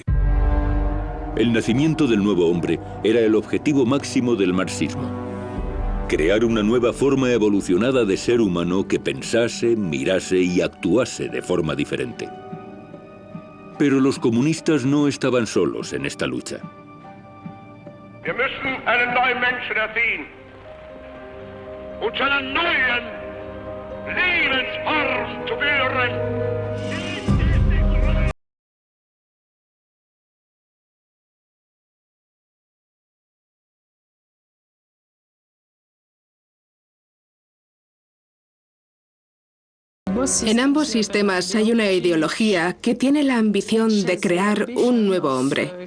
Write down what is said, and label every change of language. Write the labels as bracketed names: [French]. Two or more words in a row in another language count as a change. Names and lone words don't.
[Spanish] El nacimiento del nuevo hombre era el objetivo máximo del marxismo. Crear una nueva forma evolucionada de ser humano que pensase, mirase y actuase de forma diferente. Pero los comunistas no estaban solos en esta lucha. [German] Wir müssen einen neuen Menschen erziehen und einen neuen Lebensform zu führen. [Spanish] En ambos sistemas hay una ideología que tiene la ambición de crear un nuevo hombre.